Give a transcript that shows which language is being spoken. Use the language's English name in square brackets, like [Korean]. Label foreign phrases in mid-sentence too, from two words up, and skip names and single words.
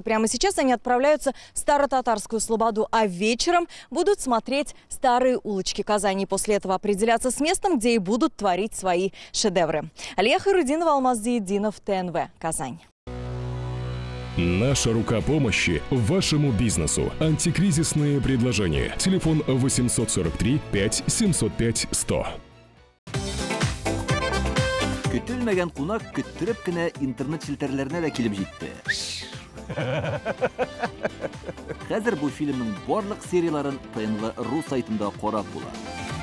[Russian] Прямо сейчас они отправляются в Старо-Татарскую Слободу, а вечером будут смотреть старые улочки Казани. После этого определяться с местом, где и будут творить свои шедевры. Алия Хайрудинова, Алмаз Зиеддинов, ТНВ, Казань. Наша рука помощи вашему бизнесу. Антикризисные предложения. Телефон 843 5 705 100. [Tatar] Көтелмәгән кунак көттөреп кенә интернет челтәрләренә дә килеп җитте. Хәзер бу фильмның барлык серияларын ТНВ.ру сайтында карап була.